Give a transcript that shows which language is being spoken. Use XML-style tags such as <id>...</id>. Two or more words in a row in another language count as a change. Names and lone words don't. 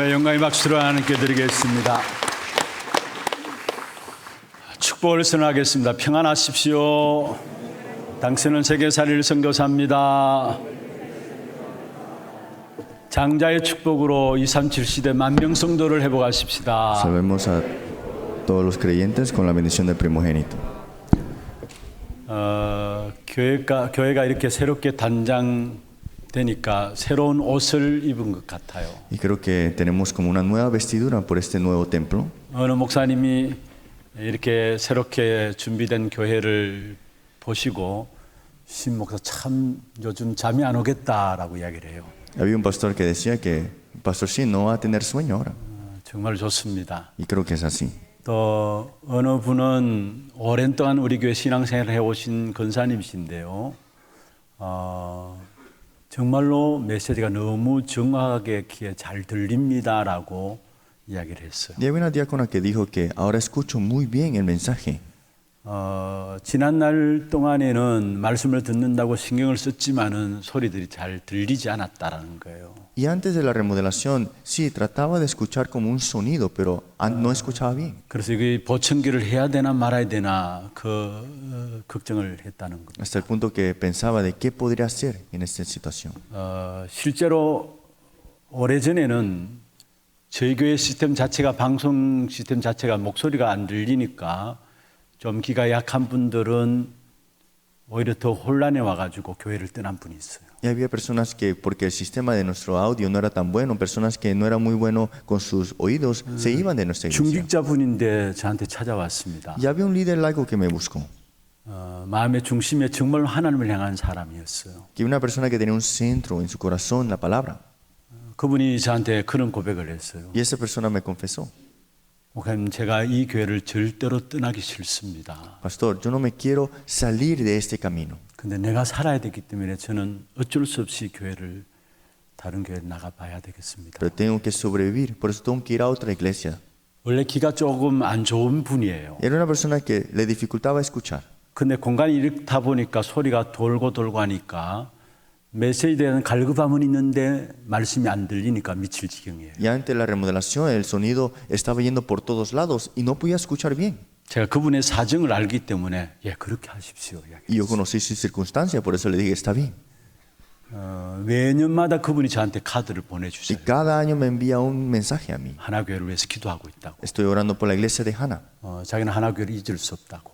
<ko>영광의 박수로 하나님께 드리겠습니다. 축복을 선언하겠습니다. 평안하십시오. 당신은 세계살일 선교사입니다. 장자의 축복으로 237 시대 만명 성도를 회복하십시다.</ko> <es>Salvemos a todos los creyentes con la bendición del primogénito.</es> <ko>교회가 이렇게 새롭게 단장되니까 새로운 옷을 입은 것 같아요.</ko> <es>Y creo que tenemos como una nueva vestidura por este nuevo templo.</es> <ko>어느 목사님이 이렇게 새롭게 준비된 교회를 보시고 신 목사 참 요즘 잠이 안 오겠다라고 이야기를 해요.</ko> <es>Había un pastor que decía que Pastor Shin no va a tener sueño ahora.</es> <ko>정말 좋습니다.</ko> <es>Y creo que es así.</es> <ko>또 어느 분은 오랜 동안 우리 교회 신앙생활을 해오신 권사님이신데요. 정말로 메시지가 너무 정확하게 귀에 잘 들립니다라고 이야기를 했어요.</ko> <es>Y había una diácona que dijo que ahora escucho muy bien el mensaje.</es> <ko>지난 날 동안에는 말씀을 듣는다고 신경을 썼지만은 소리들이 잘 들리지 않았다라는 거예요.</ko> <es>Y antes de la remodelación, sí, trataba de escuchar como un sonido, pero no escuchaba bien.</es> <ko>그래서 이게 보청기를 해야 되나 말아야 되나 걱정을 했다는 겁니다.</ko> <es>Hasta el punto que pensaba de qué podría hacer en esta situación.</es> <ko>실제로 오래전에는 저희 교회 시스템 자체가 방송 시스템 자체가 목소리가 안 들리니까 좀 귀가 약한 분들은 오히려 더 혼란해 와가지고 교회를 떠난 분이 있어요.</ko> <es>Y había personas que, porque el sistema de nuestro audio no era tan bueno, personas que no eran muy buenos con sus oídos, se iban de nuestra iglesia.</es> <ko>중직자분인데 저한테 찾아왔습니다.</ko> <es>Y había un líder laico que me buscó,</es> <ko>마음의 중심에 정말 하나님을 향한 사람이었어요.</ko> <es>que una persona que tenía un centro en su corazón, la palabra.</es> <ko>그분이 저한테 그런 고백을 했어요.</ko> <es>Y esa persona me confesó,</es> <ko>목사님, 제가 이 교회를 절대로 떠나기 싫습니다.</ko> <es>Pastor, yo no me quiero salir de este camino.</es> <ko>근데 내가 살아야 되기 때문에 저는 어쩔 수 없이 교회를 다른 교회에 나가봐야 되겠습니다.</ko> <es>Pero tengo que sobrevivir, por eso tengo que ir a otra iglesia.</es> <ko>원래 귀가 조금 안 좋은 분이에요.</ko> <es>Era una persona que le dificultaba escuchar.</es> <ko>근데 공간이 이렇다 보니까 소리가 돌고 하니까 메시지에 대한 갈급함은 있는데 말씀이 안 들리니까 미칠 지경이에요.</ko> <es>Y antes de la remodelación, el sonido estaba yendo por todos lados y no podía escuchar bien.</es> <ko>제가 그분의 사정을 알기 때문에 예, 그렇게 하십시오.</ko> <es>Y yo conocí su circunstancia, por eso le dije, está bien.</es> <ko>매년마다 그분이 저한테 카드를</ko> <es>Y</es> <ko>보내주세요.</ko> <es>cada año me envía un mensaje a mí.</es> <ko>하나교회를 위해서 기도하고 있다고.</ko> <es>Estoy orando por la iglesia de Hannah.</es> <ko>자기는 하나교회를 잊을 수 없다고.</ko>